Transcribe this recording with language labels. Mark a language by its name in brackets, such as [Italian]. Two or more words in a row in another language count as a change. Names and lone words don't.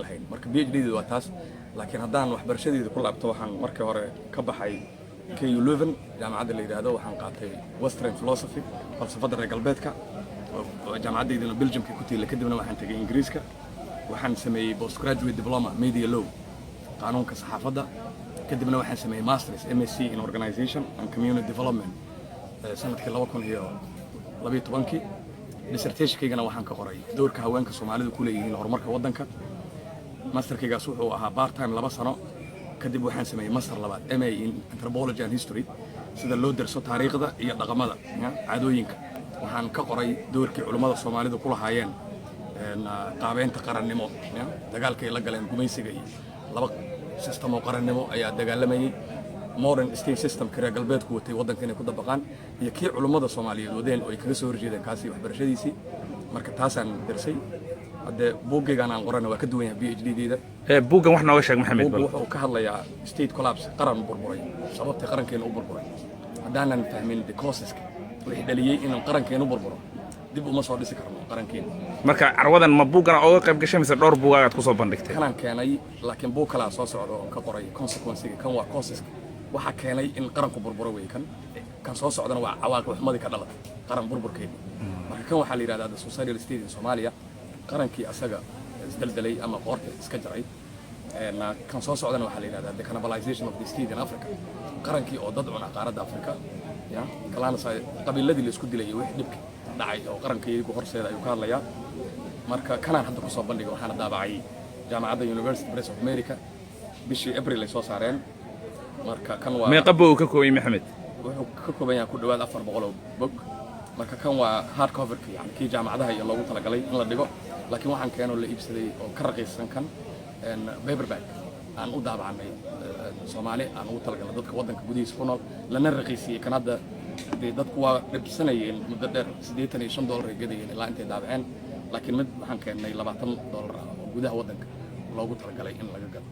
[Somali] lahayn marka PhD-deedu waa taas laakiin haddaan waxbarashadeeda ku laabto waxaan markii hore ka baxay KU Leuven jaamacadda la yiraahdo waxaan qaatay [English] Western Philosophy [Somali] falsafada reer galbeedka jaamacaddeedana Belgiumka ku tiilay kadibna waxaan tagay Ingiriiska waxaan sameeyay [English] postgraduate diploma media law [Somali] qaanuunka saxaafadda kadibna waxaan sameeyay masters [English] MSc in organization and community development [Somali] sanadkii 2012 dissertation-kaygana waxaan ka qoray doorka haweenka Soomaalidu ku leeyihiin horumarka wadanka masterkaygaas wuxuu ahaa [English] part time [Somali] 2 sano kadib waxaan sameeyay master labaad [English] MA in anthropology and history [Somali] sida loo darso taariikhda iyo dhaqamada caadooyinka waxaan ka qoray doorkii culimada Soomaalidu ku lahaayeen qaabeynta qarannimo dagaalka ay la galeen gumaysiga iyo laba system oo qarannimo ayaa dagaalamayay [English] modern state system [Somali] kare galbeedku watay wadanka inay ku dabaqaan iyo kii culimada Soomaaliyeed wadeen oo ay kaga soo horjeedeen kaasi waxbarashadiisii marka taasaan darsay hadda buugaygan aan qorana waa ka duwan yahay PhD-deeda buugan wax nooga sheeg maxamed bal wuxuu ka hadlayaa [English] state collapse [Somali] qaran burburay sababta qarankeena u burburay haddaanan fahmin [English] the causes [Somali] wixii dhaliyay in qarankeena u burburo dib uma soo dhisi karno qarankeena marka carwadan ma buugan oo qayb gashay mise dhowr buugaad ku soo bandhigtay kanaan keenay laakiin buug kala soo socdo oo ka qoray consequence kan waa causes waxa keenay in qaranku burburo way kan soo socdana waa cawaaqib xumadii ka dhalatay qaran burburkeena marka kan waxa la yiraahdaa [English] the societal state [Somali] in Soomaaliya qarankii asaga isdaldalay ama qoorta iska jaray kan soo socdana waxa la yiraahdaa [English] the cannibalization of the state in Africa [Somali] qarankii oo dad cuna qaaradda Afrika kalaana qabiiladii la isku dilay wixii dhibki dhacay oo qarankii ku horseeda ayuu ka hadlayaa marka kanaan hadda ku soo bandhigay waxaan daabacay jaamacadda University Press of America bishii April ay soo saareen marka kan waa meeqa buu ka koobay maxamed wuxuu ka kooban yahay ku dhawaad 400 bog marka kan waa [English] hard cover [Somali] yani kii jaamacadaha iyo loogu talagalay in la dhigo laakiin waxaan keenoo la iibsaday oo ka raqiisan kan paperback aan u daabacanay Soomaali aan ugu talagalay dadka wadanka gudihiisa ku nool lana raqiisiyay kan hadda dadku waa dhibsanayeen muddo dheer $85 ay gadayeen ilaa intay daabaceen laakiin mid waxaan keenay $20 oo gudaha wadanka loogu talagalay in laga gado